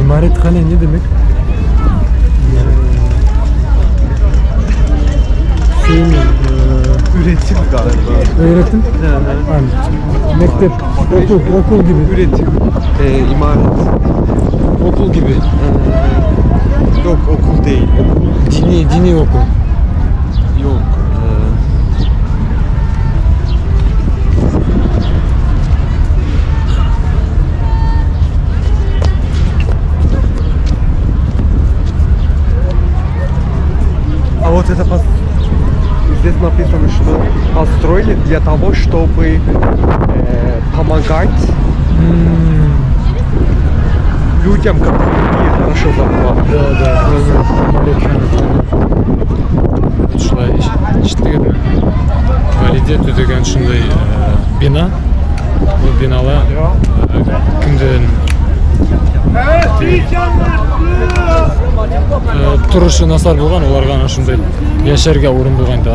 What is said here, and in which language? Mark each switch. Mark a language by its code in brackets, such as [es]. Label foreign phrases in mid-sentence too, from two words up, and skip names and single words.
[tr] İmarethane ne demek? Şey mi? Üretim galiba. Öğretim? Yani, mektep, okul gibi. Üretim. İmaret. Okul gibi. Yok okul değil. Dini okul. Yok. [ru] А вот это здесь написано, что построили для того, чтобы помогать людям, которые хорошо зарабатывают. Да. [ky] Ушулай иштеген Валиде түзеген ушундай бина. Бул бинала кимдин турушу насар болгон, оларга анан ушундай жашарга орун болгон да.